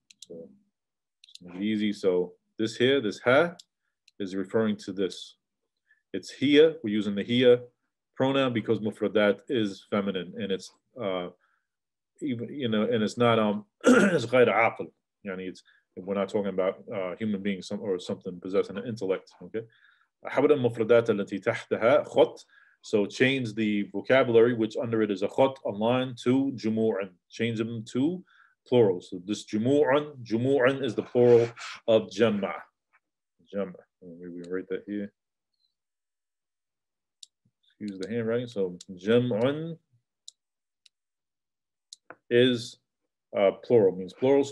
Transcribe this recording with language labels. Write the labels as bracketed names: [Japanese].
[English] So it's easy. So this ha is referring to this. It's hiya, we're using the hiya pronoun because mufradat is feminine and it's even and it's not it's غير عاقل. It's we're not talking about human beings or something possessing an intellect. Okay. [Arabic] حول المفردات التي تحتها خط. [English] So change the vocabulary which under it is a khot, a line, to jumu'an. Change them to plural. So this jumu'an is the plural of jamma. Jamma. Maybe we write that here. Excuse the handwriting. So jam'an is plural, means plural.